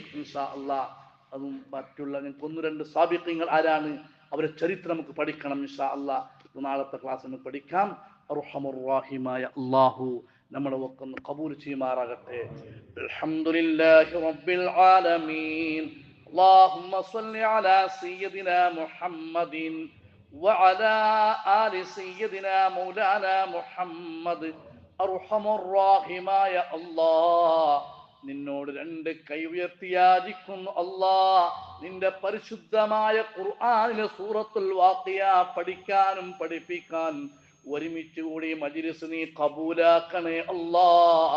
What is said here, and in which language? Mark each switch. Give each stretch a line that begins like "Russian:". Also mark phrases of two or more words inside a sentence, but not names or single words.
Arabic: إن شاء الله
Malayalam: അതും മറ്റുള്ള ഒന്ന് രണ്ട് സാബിഖീങ്ങൾ ആരാണ്, അവരുടെ ചരിത്രം നമുക്ക് പഠിക്കണം
Arabic: إن شاء الله.
Malayalam: നാളത്തെ ക്ലാസ് നമുക്ക് പഠിക്കാം.
Arabic: أرحم الراحمين
Malayalam: അല്ലാഹു നമ്മളെ ഒക്കെ ഒന്ന് ഖബൂൽ ചെയ്യുമാറാകട്ടെ.
Arabic: الحمد لله رب العالمين. اللهم صل على سيدنا محمد وعلى آل سيدنا مولانا محمد. أرحم الراحمين
Malayalam: അല്ലാഹ്, നിന്നോട് രണ്ട് കൈ ഉയർത്തി യാചിക്കുന്നു അല്ലാഹ്, നിന്റെ പരിശുദ്ധമായ ഖുർആനിലെ സൂറത്തുൽ വാഖിയ പഠിക്കാനും പഠിപ്പിക്കാൻ ഒരുമിച്ച് കൂടി മജ്ലിസ് നീ ഖബൂലാക്കണേ അല്ലാഹ്.